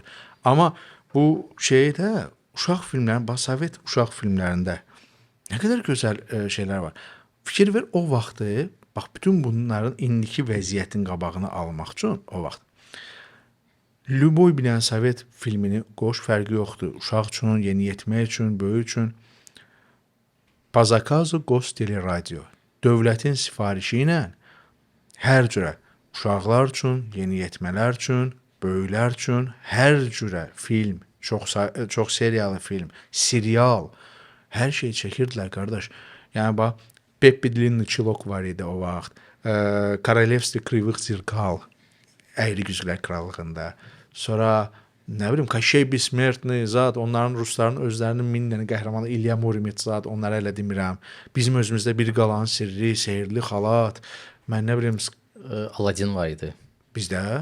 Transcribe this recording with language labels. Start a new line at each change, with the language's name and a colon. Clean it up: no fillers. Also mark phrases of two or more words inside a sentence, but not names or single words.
Azerbaijani: Amma bu şeydə uşaq filmlərində, Sovet uşaq filmlərində nə qədər gözəl şeylər var. Fikir ver, o vaxtı, bax, bütün bunların indiki vəziyyətin qabağını almaq üçün o vaxt Lüboy bir dənə Sovet filmini qoş, fərqi yoxdur. Uşaq üçün, yeniyetmə üçün, böyük üçün.
Russian: По заказу Гостелерадио.
Azerbaijani: Dövlətin sifarişi ilə hər cürə uşaqlar üçün, yeniyetmələr üçün, böyüklər üçün hər cürə film, çox seriyalı film, serial, hər şey çəkirdilər qardaş. Yəni bax, Peppi Длинный Чулок var idi o vaxt. Королевство кривых зеркал, Əyri Güzgülər Krallığında. Sonra nə bilim, Kaşey Bismertni zat, onların rusların özlərinin 1000 dənə qəhrəmanı, İlya Muromets zat, onları elə demirəm. Bizim özümüzdə Bir Qalanın Sirri, Sehrli Xalat, mən nə bilim, Aladdin var idi. bizdə